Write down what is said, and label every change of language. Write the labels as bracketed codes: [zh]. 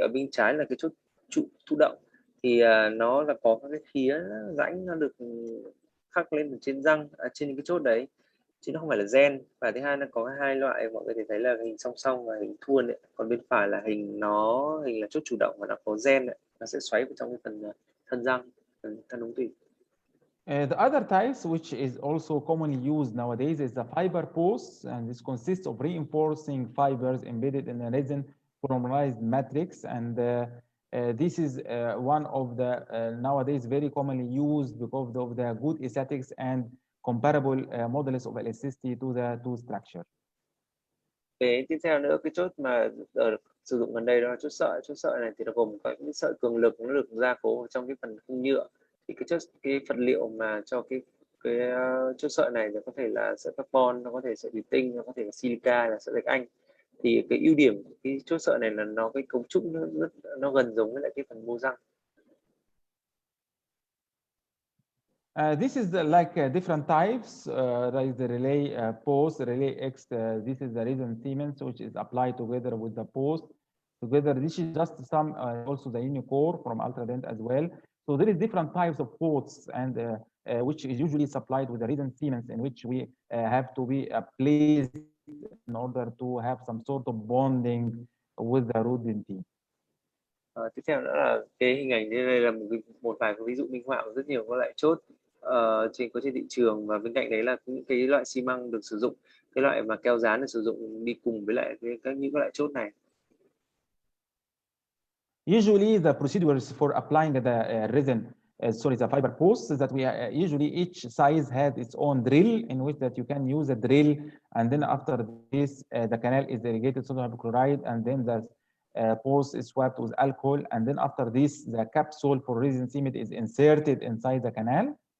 [vi] Thì ở bên trái là cái chốt thụ động, thì nó là có cái khía rãnh nó được khắc lên trên răng, trên cái chốt đấy, chứ nó không phải là gen. Và thứ hai nó có hai loại, mọi người thấy là hình song song và hình thuôn ấy. Còn bên phải là hình là chốt chủ động và nó có gen ấy. Nó sẽ xoáy vào trong cái phần thân răng, thân ống tủy. [en] The other types, which is also commonly used nowadays, is the fiber posts, and this consists of reinforcing fibers embedded in a resin polymerized matrix. And this is one of the nowadays very commonly used because of the good aesthetics and comparable modulus of elasticity to the two structure. [vi] Cái tiếp theo nữa, cái chốt mà sử dụng gần đây đó là chốt sợi này thì nó gồm có những sợi cường lực, nó được gia cố trong cái phần khung nhựa. Thì cái vật liệu mà cho cái chốt sợi này nó có thể là sợi carbon, nó có thể sợi thủy tinh, nó có thể là silica, là sợi gạch anh. Thì cái ưu điểm của cái chốt sợi này là cái cấu trúc nó gần giống với lại cái phần mô răng. [en] This is different types, like the relay post, relay X. This is the resin cement, which is applied together with the post. Together, this is just some also the unicore from Ultradent as well. So there is different types of posts, and which is usually supplied with the resin cements, in which we have to be placed in order to have some sort of bonding with the root dentine. [vi] Tiếp theo nữa là cái hình ảnh đây là một vài cái ví dụ minh họa của rất nhiều các loại chốt trên thị trường, và bên cạnh đấy là những cái loại xi măng được sử dụng, cái loại mà keo dán được sử dụng đi cùng với lại những loại chốt này. [en] Usually the procedures for applying the resin, the fiber posts, is that we usually each size has its own drill in which that you can use a drill, and then after this the canal is irrigated sodium hypochlorite, and then the post is swabbed with alcohol, and then after this the capsule for resin cement is inserted inside the canal.